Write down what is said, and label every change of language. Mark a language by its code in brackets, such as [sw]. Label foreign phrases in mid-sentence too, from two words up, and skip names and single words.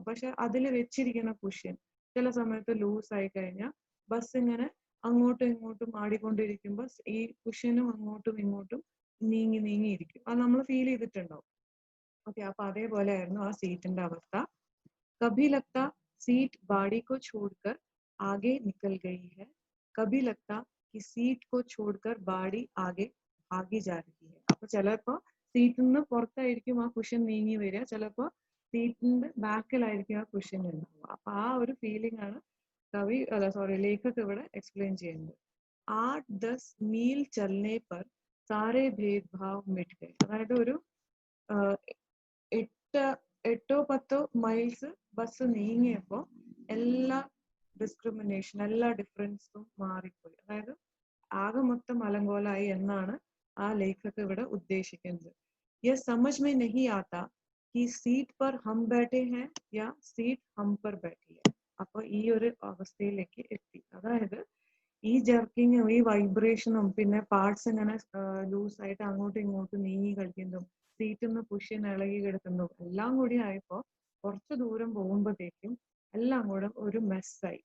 [ml] പക്ഷെ അതിൽ വെച്ചിരിക്കുന്ന കുഷ്യൻ ചില സമയത്ത് ലൂസ് ആയി കഴിഞ്ഞാൽ ബസ് ഇങ്ങനെ അങ്ങോട്ടും ഇങ്ങോട്ടും ആടിക്കൊണ്ടിരിക്കുമ്പോൾ ഈ കുഷ്യനും അങ്ങോട്ടും ഇങ്ങോട്ടും നീങ്ങിയിരിക്കും. അത് നമ്മൾ ഫീൽ ചെയ്തിട്ടുണ്ടാവും. ഓക്കെ, അപ്പൊ അതേപോലെ ആയിരുന്നു ആ സീറ്റിന്റെ അവസ്ഥ. [hi] कभी लगता सीट बॉडी को छोड़कर आगे निकल गई है, कभी लगता कि सीट को छोड़कर बाड़ी आगे भागी जा रही है. [ml] അപ്പൊ ചിലപ്പോ സീറ്റിൽ നിന്ന് പുറത്തായിരിക്കും ആ കുഷ്യൻ നീങ്ങി വരിക, ചിലപ്പോ സീറ്റിന്റെ ബാക്കിലായിരിക്കും ആ കുഷ്യൻ ഉണ്ടാവുക. അപ്പൊ ആ ഒരു ഫീലിംഗ് ആണ് ലേഖക് ഇവിടെ എക്സ്പ്ലെയിൻ ചെയ്യുന്നത്. [hi] 8-10 मील चलने पर सारे भेदभाव मिट गए. [ml] അതായത് ഒരു 8-10 മൈൽസ് ബസ് നീങ്ങിയപ്പോ എല്ലാ ഡിസ്ക്രിമിനേഷൻ, എല്ലാ ഡിഫറൻസും മാറിപ്പോയി. അതായത് ആകെ മൊത്തം അലങ്കോലായി എന്നാണ് ആ ലേഖക് ഇവിടെ ഉദ്ദേശിക്കുന്നത്. [hi] യह समझ में नहीं आता कि सीट पर हम बैठे हैं या सीट हम पर बैठी है. [ml] അപ്പൊ ഈ ഒരു അവസ്ഥയിലേക്ക് എത്തി. അതായത് ഈ ജർക്കിങ്ങും ഈ വൈബ്രേഷനും പിന്നെ പാർട്സ് ഇങ്ങനെ ലൂസ് ആയിട്ട് അങ്ങോട്ടും ഇങ്ങോട്ടും നീങ്ങി കളിക്കുന്നതും സീറ്റിൽ നിന്ന് കുഷ്യൻ ഇളകി കിടക്കുന്നതും എല്ലാം കൂടി ആയപ്പോ കുറച്ച് ദൂരം പോകുമ്പോഴത്തേക്കും എല്ലാം കൂടെ ഒരു മെസ്സായി.